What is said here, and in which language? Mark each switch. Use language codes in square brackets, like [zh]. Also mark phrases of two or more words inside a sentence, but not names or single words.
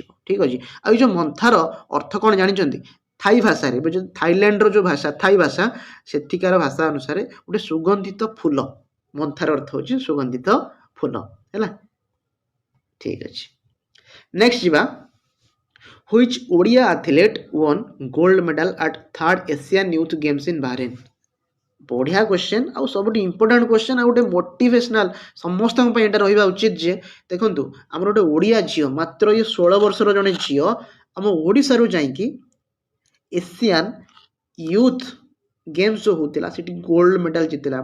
[or] ଠିକ୍ ଅଛି, ଆଉ ଏଇ ଯେଉଁ ମନ୍ଥାର ଅର୍ଥ କ'ଣ ଜାଣିଛନ୍ତି? ଥାଇ ଭାଷାରେ, ଏବେ ଯେଉଁ ଥାଇଲାଣ୍ଡର ଯେଉଁ ଭାଷା ଥାଇ ଭାଷା, ସେଠିକାର ଭାଷା ଅନୁସାରେ ଗୋଟେ ସୁଗନ୍ଧିତ ଫୁଲ। ମନ୍ଥାର ଅର୍ଥ ହେଉଛି ସୁଗନ୍ଧିତ ଫୁଲ ହେଲା। ଠିକ୍ ଅଛି, ନେକ୍ସଟ ଯିବା। [en] Which ଓଡ଼ିଆ ଆଥଲେଟ୍ won gold medal at 3rd Asian Youth Games in Bahrain? [or] ବଢ଼ିଆ କ୍ୱେଶ୍ଚନ୍ ଆଉ ସବୁଠୁ [en] important question, [or] ଆଉ ଗୋଟେ ମୋଟିଭେସନାଲ ସମସ୍ତଙ୍କ ପାଇଁ ଏଇଟା ରହିବା ଉଚିତ। ଯେ ଦେଖନ୍ତୁ ଆମର ଗୋଟେ ଓଡ଼ିଆ ଝିଅ, ମାତ୍ର ଇଏ 16 ବର୍ଷର ଜଣେ ଝିଅ ଆମ ଓଡ଼ିଶାରୁ ଯାଇକି ଏସିଆନ୍ ୟୁଥ୍ ଗେମ୍ସ ଯେଉଁ ହେଉଥିଲା ସେଠି [en] gold medal [or] ଜିତିଲା।